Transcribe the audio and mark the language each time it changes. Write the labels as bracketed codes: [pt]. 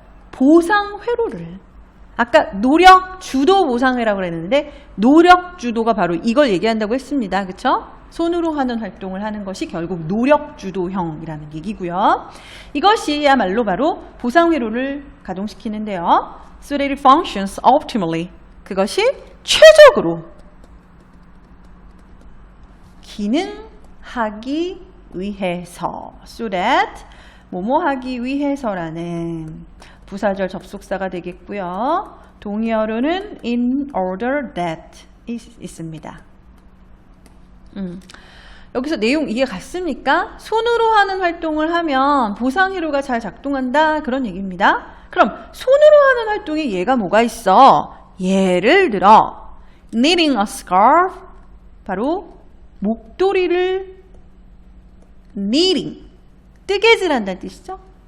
[ko] 보상회로를. 아까 노력 주도 보상회라고 그랬는데 노력 주도가 바로 이걸 얘기한다고 했습니다. 그렇죠? 손으로 하는 활동을 하는 것이 결국 노력 주도형이라는 얘기고요. 이것이야말로 바로 보상회로를 가동시키는데요. [en] So that it functions optimally. [ko] 그것이 최적으로 기능하기 위해서. So that 뭐뭐 하기 위해서라는 부사절 접속사가 되겠고요. 동의어로는 in order that 있습니다. 여기서 내용 이해 갔습니까? 손으로 하는 활동을 하면 보상회로가 잘 작동한다 그런 얘기입니다. 그럼 손으로 하는 활동에 얘가 뭐가 있어? 예를 들어 [en] knitting a scarf [ko] 바로 목도리를 knitting 뜨개질한다는 뜻이죠.